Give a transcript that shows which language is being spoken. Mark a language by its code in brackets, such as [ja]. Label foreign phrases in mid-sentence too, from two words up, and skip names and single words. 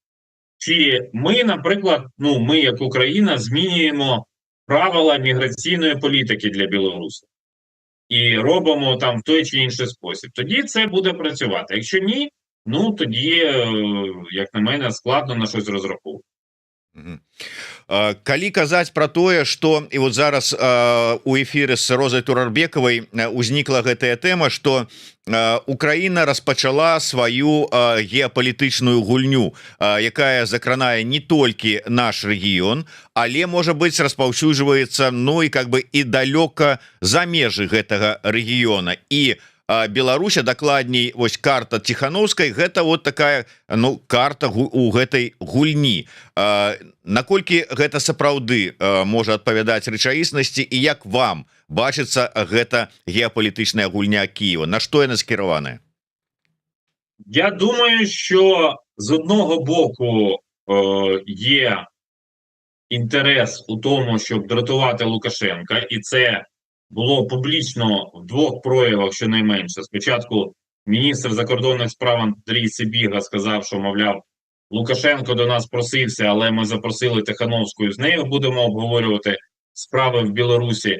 [uk] Чи ми, наприклад, ми як Україна змінюємо правила міграційної політики для Білорусі і робимо там в той чи інший спосіб? Тоді це буде працювати. Якщо ні, ну, тоді, як на мене, складно на щось розраховувати. [be] Калі казаць пра тое, што і вот зараз у эфіры з Розай Турарбекавай узнікла гэтая тэма, што Украіна распачала сваю геапалітычную гульню, якая закранае не толькі наш рэгіён, але, можа быць, распаўсюджваецца, ну і [ru] как бы [be] і далёка за межы гэтага рэгіёна. І Беларусь, дакладней, вось карта Ціханаўскай, гэта вот такая, ну, карта у гэтай гульні. Наколькі гэта сапраўды можа адпавядаць рэчаіснасці і як вам бачыцца гэта геапалітычная гульня Кіева? На што яна скіраваная? [uk] Я думаю, що з одного боку є інтерес у тому, щоб дратувати Лукашенка, і це було публічно в двох проявах щонайменше. Спочатку міністр закордонних справ Андрій Сибіга сказав, що, мовляв, Лукашенко до нас просився, але ми запросили Тихановську, і з нею будемо обговорювати справи в Білорусі.